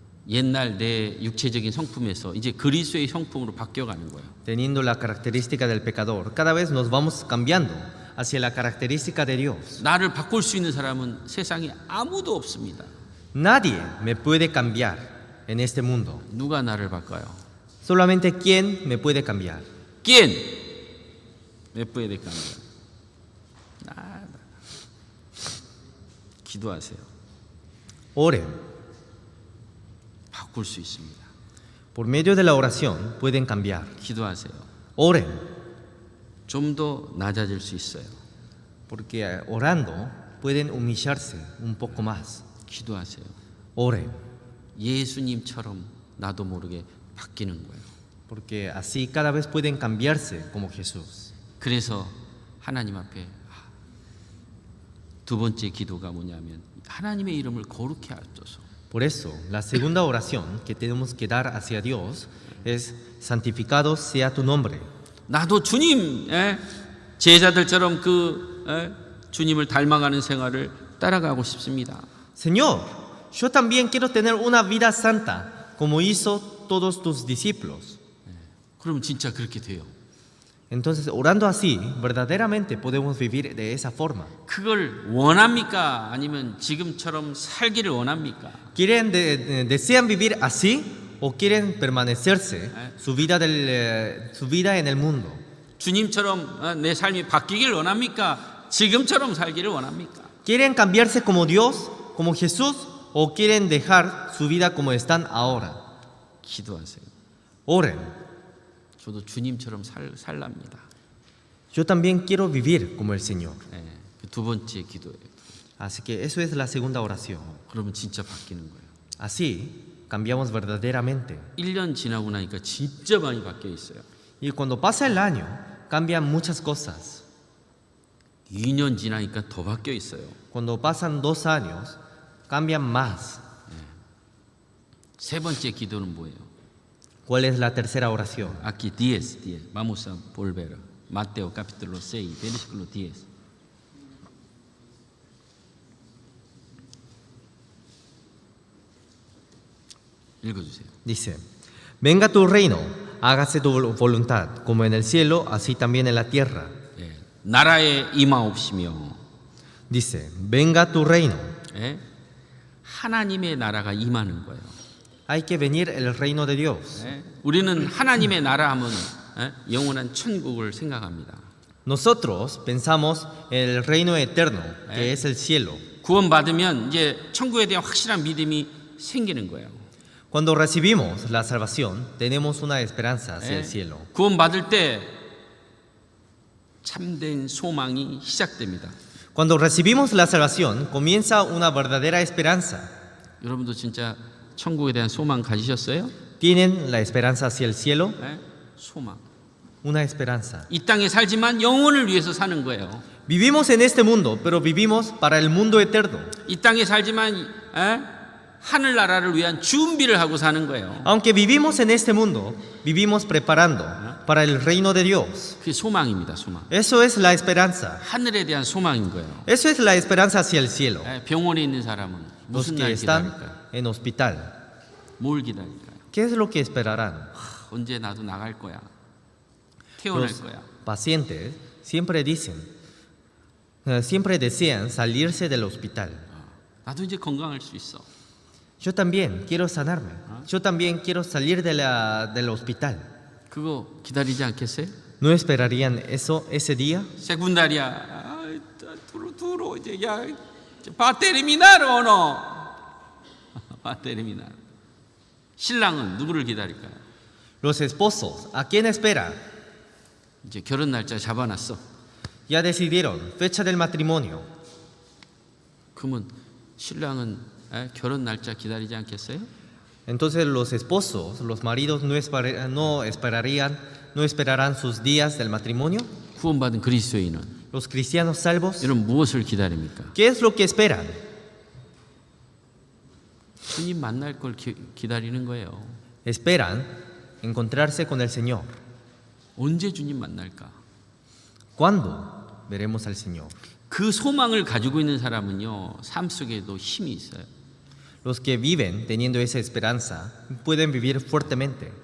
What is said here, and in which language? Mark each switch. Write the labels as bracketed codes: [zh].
[ko] 옛날 내 육체적인 성품에서 이제 그리스도의 성품으로 바뀌어가는 거예요. [es] Teniendo la característica del pecador, cada vez nos vamos cambiando hacia la característica de Dios. [ko] 나를 바꿀 수 있는 사람은 세상에 아무도 없습니다. [es] Nadie me puede cambiar en este mundo. [ko] 누가 나를 바꿔요? [es] Solamente quién me puede cambiar. ¿Quién me puede cambiar? nada. [ko] 기도하세요. [es] Oren. [ko] 바꿀 수 있습니다. [es] Por medio de la oración pueden cambiar. [ko] 기도하세요. [es] Oren, [ko] 좀 더 낮아질 수 있어요. [es] porque orando pueden humillarse un poco más. [ko] 기도하세요. [es] Oren, [ko] 예수님처럼 나도 모르게 바뀌는 거예요. [es] porque así cada vez pueden cambiarse como Jesús. [ko] 그래서 하나님 앞에 두 번째 기도가 뭐냐면 하나님의 이름을 거룩히 하소서. [es] Por eso, la segunda oración que tenemos que dar hacia Dios es: santificado sea tu nombre. [ko] 나도 주님 제자들처럼 주님을 닮아가는 생활을 따라가고 싶습니다. [es] Señor, yo también quiero tener una vida santa, como hizo todos tus discípulos. [ko] 그럼 진짜 그렇게 돼요. [es] Entonces, orando así, verdaderamente podemos vivir de esa forma. [ko] 그걸 원합니까? 아니면 지금처럼 살기를 원합니까? [es] ¿Desean vivir así o quieren permanecerse su vida en el mundo? [ko] 주님처럼 내 삶이 바뀌길 원합니까? 지금처럼 살기를 원합니까? [es] ¿Quieren cambiarse como Dios, como Jesús, o quieren dejar su vida como están ahora? [ko] 기도하세요. [es] Oren. [ko] 저도 주님처럼 살랍니다. [es] Yo también quiero vivir como el Señor. [ko] 그 두 번째 기도예요. [es] Así que eso es la segunda oración. [ko] 그러면 진짜 바뀌는 거예요. [es] Así cambiamos verdaderamente. [ko] 1년 지나고 나니까 진짜 많이 바뀌어 있어요. [es] Y cuando pasa el año, cambian muchas cosas. [ko] 2년 지나니까 더 바뀌어 있어요. [es] Cuando pasan 2 años, cambian más. [ko] 세 번째 기도는 뭐예요? [es] ¿Cuál es la tercera oración? Aquí 10. Vamos a volver. Mateo capítulo 6, versículo 10. [ko] 읽어주세요. [es] Dice, venga tu reino, hágase tu voluntad, como en el cielo, así también en la tierra. [ko] 나라에 임하옵시며. [es] Dice, venga tu reino. [ko] 하나님의 나라가 임하는 거예요. [es] Hay que venir el reino de Dios. [ko] 우리는 하나님의 나라 하면 영원한 천국을 생각합니다. [es] Nosotros pensamos en el reino eterno, que es el cielo. [ko] 구원받으면 이제 천국에 대한 확실한 믿음이 생기는 거예요. [es] Cuando recibimos la salvación, tenemos una esperanza hacia el cielo. [ko] 구원받을 때 참된 소망이 시작됩니다. [es] Cuando recibimos la salvación, comienza una verdadera esperanza. [ko] 여러분도 진짜 천국에 대한 소망 가지셨어요? [es] ¿Tienen la esperanza hacia el cielo? [ko] 소망. [es] Una esperanza. [ko] 이 땅에 살지만 영혼을 위해서 사는 거예요. [es] Vivimos en este mundo, pero vivimos para el mundo eterno. [ko] 이 땅에 살지만 하늘나라를 위한 준비를 하고 사는 거예요. [es] Aunque vivimos en este mundo, vivimos preparando para el reino de Dios. [ko] 그게 소망입니다. 소망. [es] Eso es la esperanza. [ko] 하늘에 대한 소망인 거예요. [es] Eso es la esperanza hacia el cielo. [ko] 병원에 있는 사람은 [es] Los [ko] 무슨 [es] que [ko] 날 [es] están [ko] 기다릴까요? [es] en hospital, [ko] 뭘 기다릴까요? [es] ¿qué es lo que esperarán? [ko] 언제 나도 나갈 거야. 태어날 [es] Los [ko] 거야. [es] pacientes siempre desean salirse del hospital. [ko] 나도 이제 건강할 수 있어. [es] Yo también quiero sanarme. Yo también quiero salir del hospital. [ko] 그거 기다리지 않겠어요? [es] ¿No esperarían eso ese día? 세군다리야. 두루 이제 야 바테리미나로 너. 바테리미나. [ko] 신랑은 누구를 기다릴까요? [es] Los esposos, ¿a quién esperan? [ko] 이제 결혼 날짜 잡아놨어. [es] Ya decidieron fecha del matrimonio. [ko] 그러면 신랑은 결혼 날짜 기다리지 않겠어요? [es] Entonces los esposos, los maridos no esperarán sus días del matrimonio. [ko] 구원받은 그리스도인은 [es] Los cristianos salvos, [ko] 이런 무엇을 기다립니까? [es] ¿qué es lo que esperan? [ko] 주님 만날 걸 기다리는 거예요. [es] Esperan encontrarse con el Señor. [ko] 언제 주님 만날까? [es] ¿Cuándo veremos al Señor? [ko] 그 소망을 가지고 있는 사람은요, 삶 속에도 힘이 있어요. [es] Los que viven teniendo esa esperanza pueden vivir fuertemente,